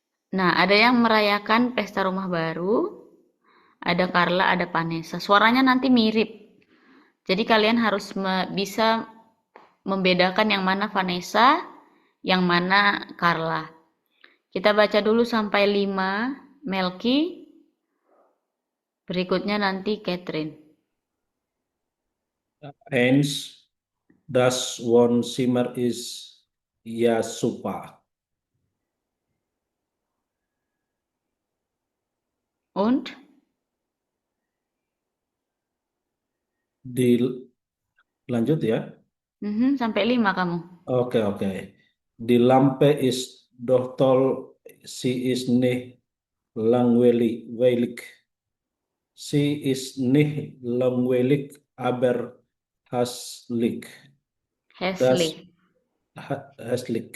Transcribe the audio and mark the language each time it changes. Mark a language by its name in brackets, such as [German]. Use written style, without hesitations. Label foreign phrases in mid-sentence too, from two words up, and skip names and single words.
[Indonesian] Nah, ada yang merayakan pesta rumah baru, ada Carla, ada Vanessa. Suaranya nanti mirip. Jadi kalian harus bisa membedakan yang mana Vanessa, yang mana Carla. Kita baca dulu sampai 5, Melky. Berikutnya nanti Catherine. [German] Eins, das Wohnzimmer ist ja super. Und? [Indonesian] Lanjut ya. Sampai 5 kamu. Oke. [German] Die Lampe ist doch toll, sie ist nicht langweilig. Sie ist nicht langweilig, aber hässlich. Das Hässlich. hässlich.